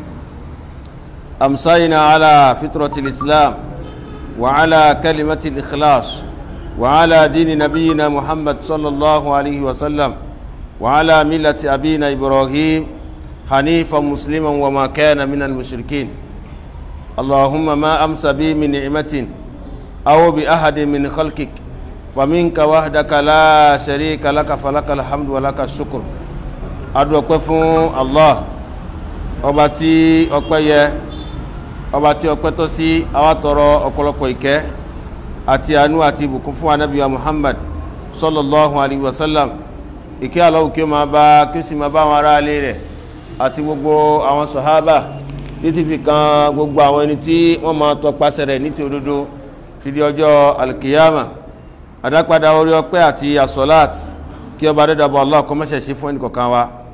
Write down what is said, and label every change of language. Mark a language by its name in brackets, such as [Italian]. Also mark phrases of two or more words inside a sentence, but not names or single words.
[Arabic] أمسينا على فطرة الإسلام وعلى كلمة الإخلاص وعلى دين نبينا محمد صلى الله عليه وسلم وعلى ملة أبينا إبراهيم حنيفا مسلما وما كان من المشركين. اللهم ما أمس بي من نعمة أو بأحد من خلقك فمنك وحدك لا شريك لك فلك الحمد ولك الشكر. [Yoruba] adúpẹ́ fún Allah ọba tí ọpẹ́ yẹ, ọba tí ọpẹ́ tọ́ sí, àwa tọrọ ọ̀pọ̀lọpọ̀ ìkẹ́ àti àánú àti ìbùkún fún Ànábì wa Muhammad [Arabic] صلى الله عليه وسلم. [Yoruba] Ìkẹ́ Allah kí ó máa bá, kí ó sì máa bá àwọn ará ilé rẹ̀ àti gbogbo àwọn sàhábà títí fi kan gbogbo àwọn ẹni tí wọ́n máa tọpasẹ̀ rẹ̀ ní ti òdodo fi di ọjọ́ alkiyama. Adápadà orí ọpẹ́ àti asọ́láàtì kí ọba dẹ́dàbọ̀ Allah kó má ṣe ṣe fún ẹnìkọ̀ọ̀kan wa.